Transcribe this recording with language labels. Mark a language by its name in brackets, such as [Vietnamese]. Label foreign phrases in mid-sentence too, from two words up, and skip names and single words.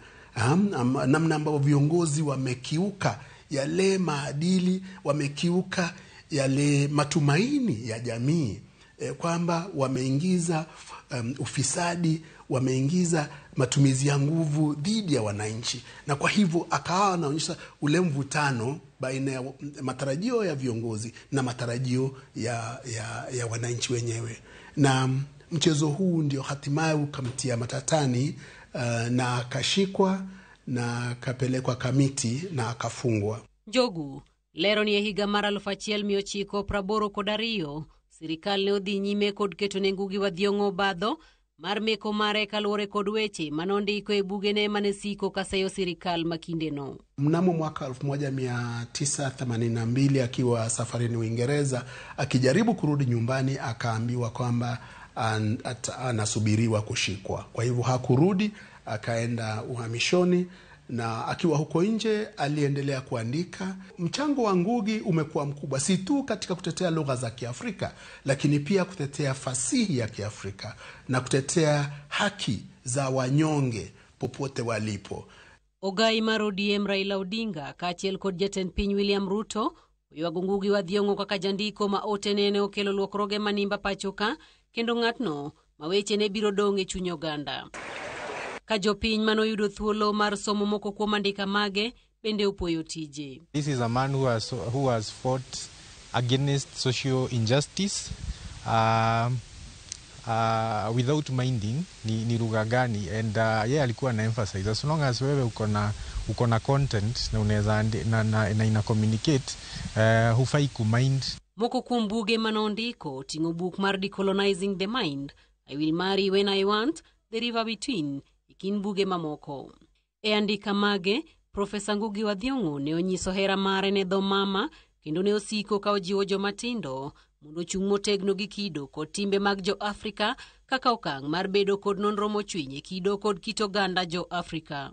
[Swahili] Namna ambao viongozi wamekiuka yale maadili, wamekiuka yale matumaini ya jamii, kwamba wameingiza ufisadi, wameingiza matumizi ya nguvu dhidi ya wananchi, na kwa hivyo akawa anaonyesha ule mvutano baina ya matarajio ya viongozi na matarajio ya wananchi wenyewe. Na mchezo huu ndio hatimaye ukamtia matatani, na akashikwa na akapelekwa kamiti na akafungwa. [Luo (Kenya and Tanzania)] Njogu lero ni higa mar 1982 sirikal ne odhi nyime kod keto ne Ngugi wa Thiong'o badho mar meko mare kaluwore kod weche manondiko e bugene mane siko kaseyo sirikal makindeno. [Swahili] Mnamo mwaka 1982 akiwa safarini Uingereza akijaribu kurudi nyumbani, akaambiwa kwamba anasubiriwa kushikwa. Kwa hivyo hakurudi, akaenda uhamishoni, na akiwa huko nje aliendelea kuandika. Mchango wa Ngugi umekuwa mkubwa, si tu katika kutetea lugha za Kiafrika, lakini pia kutetea fasihi ya Kiafrika na kutetea haki za wanyonge popote walipo. [Luo (Kenya and Tanzania)] Ogai mar ODM Raila Odinga kaachiel kod jatend piny William Ruto oywago Ngugi wa Thiong'o kaka jandiko ma otenene okelo lokroge manimba pachoka, kendo ng'atno ma weche ne biro dong' e chuny oganda. Ka jopiny manoyudo thuolo mar somo moko kuom andika mage bende opoyo tije. [English] This is a man who has fought against social injustice without minding [Swahili] ni lugha gani, [English] and [Swahili] yeye alikuwa na [English] emphasize as long as [Swahili] wewe uko na content na unaweza na ina communicate, hufai kumind. [Luo (Kenya and Tanzania)] Moko kuom buge manondiko ting'o buk mar Decolonizing the Mind, I Will Marry When I Want, The River Between, ikin buge mamoko. E andika mage, Profesa Ngugi wa Thiong'o ne onyiso hera mare ne dho mama kendo ne osiko ka ojiwo jomatindo mondo chung' motegno gi kido kod timbe mag Jo-Afrika kaka okang' mar bedo kod nonro mochwiny e kido kod kit oganda Jo-Afrika.